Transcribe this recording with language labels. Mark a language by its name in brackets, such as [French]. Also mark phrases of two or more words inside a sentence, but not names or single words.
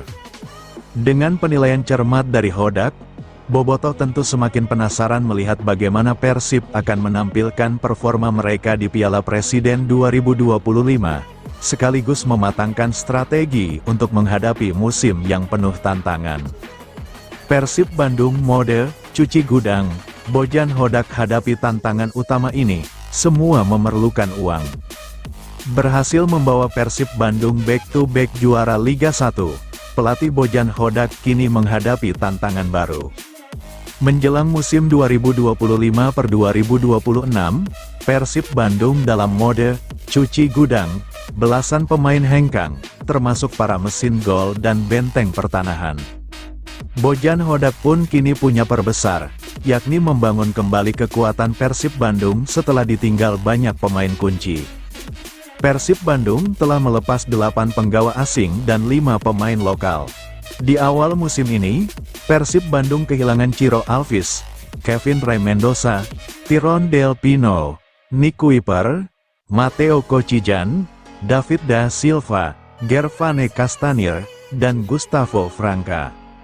[Indonesian] Dengan penilaian cermat dari Hodak, Bobotoh tentu semakin penasaran melihat bagaimana Persib akan menampilkan performa mereka di Piala Presiden 2025, sekaligus mematangkan strategi untuk menghadapi musim yang penuh tantangan. Persib Bandung mode, cuci gudang, Bojan Hodak hadapi tantangan utama ini, semua memerlukan uang. Berhasil membawa Persib Bandung back-to-back juara Liga 1, pelatih Bojan Hodak kini menghadapi tantangan baru. Menjelang musim 2025/2026, Persib Bandung dalam mode cuci gudang, belasan pemain hengkang, termasuk para mesin gol dan benteng pertahanan. Bojan Hodak pun kini punya perbesar, yakni membangun kembali kekuatan Persib Bandung setelah ditinggal banyak pemain kunci. Persib Bandung telah melepas 8 penggawa asing dan 5 pemain lokal. Di awal musim ini, Persib Bandung kehilangan Ciro Alves, Kevin Ray Mendoza, Tyrone Del Pino, Nick Kuiper, Matteo Kocijan, David da Silva, Gervane Castanier, dan Gustavo Franca.